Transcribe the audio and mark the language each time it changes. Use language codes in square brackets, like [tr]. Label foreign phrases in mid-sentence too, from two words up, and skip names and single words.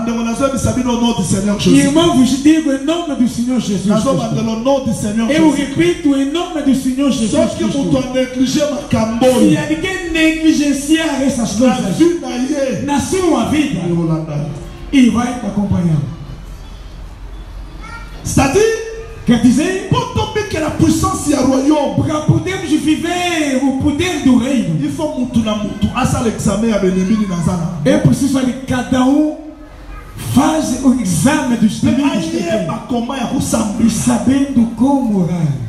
[pt] Irmão, vos digo em nome do Senhor Jesus Cristo. Eu repito em nome do Senhor Jesus Cristo. Se alguém negligenciar essas coisas na sua vida, e vai acompanhar. [fr] C'est-à-dire, [pt] quer dizer, para podermos viver o poder do reino, é preciso que cada um faz o exame dos inimigos que tem, e sabendo como orar.